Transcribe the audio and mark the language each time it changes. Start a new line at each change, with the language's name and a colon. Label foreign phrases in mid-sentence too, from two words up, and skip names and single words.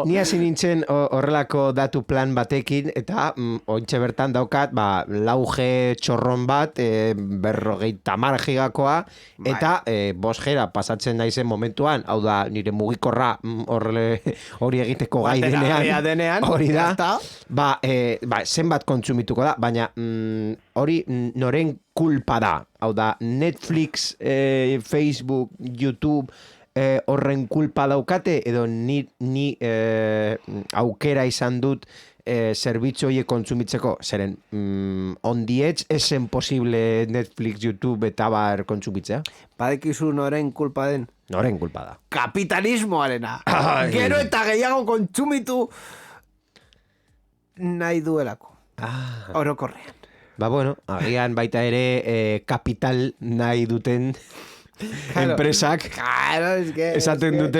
Basque: Ni hasi nintzen horrelako datu plan batekin, eta ointxe bertan daukat, 4G txorron bat, 50 gigakoa, eta 5G pasatzen naizen momentuan, hau da, nire mugikorra hori egiteko gai denean, hori da, zenbat kontsumituko da, baina hori noren kulpa da. Hau da, Netflix, Facebook, YouTube, horren kulpa daukate, edo ni aukera izan dut zerbitzu horiek kontsumitzeko. Zeren, on the edge esen posible Netflix, YouTube eta bar kontsumitzea. Badekizu noren kulpa den? Noren kulpa da. Kapitalismoarena. Gero eta gehiago kontsumitu nahi duelako. Orokorrean. Bueno, agian baita ere kapital nahi duten enpresak esaten dute.